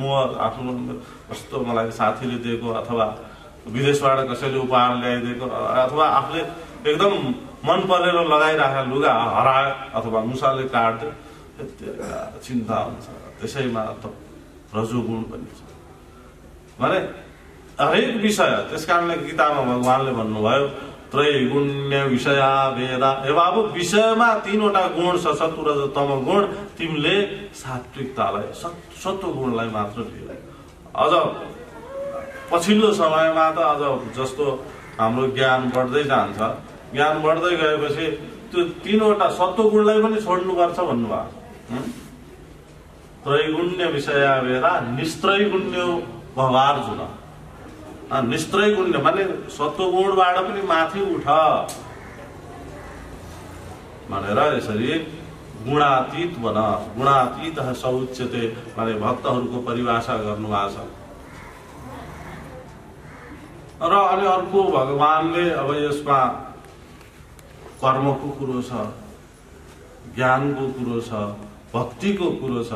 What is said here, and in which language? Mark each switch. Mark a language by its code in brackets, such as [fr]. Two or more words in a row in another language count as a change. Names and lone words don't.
[ne] मोह आफ्नो कस्तो मलाई साथीले दिएको, अथवा विदेशबाट कसैले उपहार ल्याइदिएको, अथवा आफूले एकदम मन परेर लगाइराखेका लुगा हरायो अथवा मुसाले काट्यो, चिन्ता हुन्छ। त्यसैमा त रजोगुण पनि छ भने हरेक विषय। त्यसकारणले गीतामा भगवानले भन्नुभयो [sa] त्रैगुण्य विषया वेदा। [ne] हे बाबु, विषयमा तीनवटा गुण छ, सत्व रज तम गुण। तिमीले सात्विकतालाई सत्व गुणलाई मात्र लियो। अझ पछिल्लो समयमा त अझ जस्तो हाम्रो ज्ञान बढ्दै जान्छ, ज्ञान बढ्दै गएपछि त्यो तीनवटा सत्व गुणलाई पनि छोड्नुपर्छ भन्नुभयो। [sa] त्रैगुण्य विषया वेदा निस्त्रैगुण्यो भवार्जुन। [ne] निस्त्रैगुण्य माने सत्व गुणबाट पनि माथि उठ भनेर यसरी गुणातीत बन। [sa] गुणातीत सौच्यते [ne] माने भक्तहरूको परिभाषा गर्नुभएको छ। र अनि अर्को भगवानले अब यसमा कर्मको कुरो छ, ज्ञानको कुरो छ, भक्तिको कुरो छ।